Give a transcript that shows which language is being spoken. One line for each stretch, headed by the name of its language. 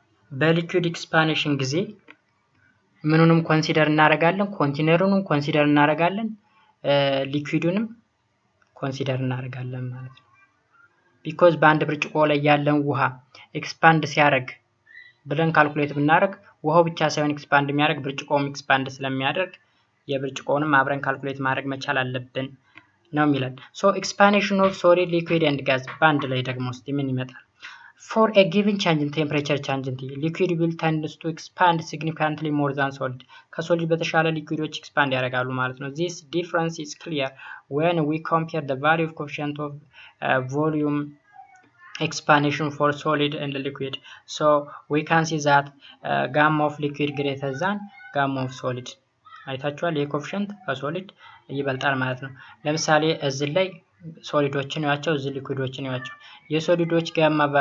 Amharic: በሊኩዊድ ኤክስፓንሽን ጊዜ ምንንም ኮንሲደር እናደርጋለን፣ ኮንቴነሩንም ኮንሲደር እናደርጋለን፣ ሊኩዊዱንም ኮንሲደር እናደርጋለን ማለት ነው። ቢኮዝ በአንድ ብርጭቆ ላይ ያለን ውሃ ኤክስፓንድ ሲያደርግ ብለን ካልኩሌት ብናደርግ ውሃው ብቻ ሳይሆን ኤክስፓንድ የሚያደርግ ብርጭቆውም ኤክስፓንድ ስለሚያደርግ የብርጭቆውንም አብረን ካልኩሌት ማድረግ መቻል አለብን ነው የሚለን።
English: ሶ ኤክስፓንሽን ኦፍ ሶሊድ ሊኩዊድ ኤንድ ጋዝ
Amharic: በአንድ ላይ ደግሞ እስቲ ምን ይመጣል?
English: For a given change in temperature change in T, liquid will tend to expand significantly more than solid.
Amharic: ከሶሊድ በተሻለ ሊኩዊዶች ኤክስፓንድ ያደርጋሉ ማለት ነው።
English: This difference is clear when we compare the value of coefficient of volume expansion for solid and liquid. So we can see that gamma of liquid greater than gamma of solid.
Amharic: አይታችኋል? የኮኤፊሽንት ከሶሊድ ይበልጣል ማለት ነው። ለምሳሌ እዚህ ላይ ሶሊዶችን ያቸው እዚህ ሊኩዊዶችን ያቸው የሶሊዶች ጋማ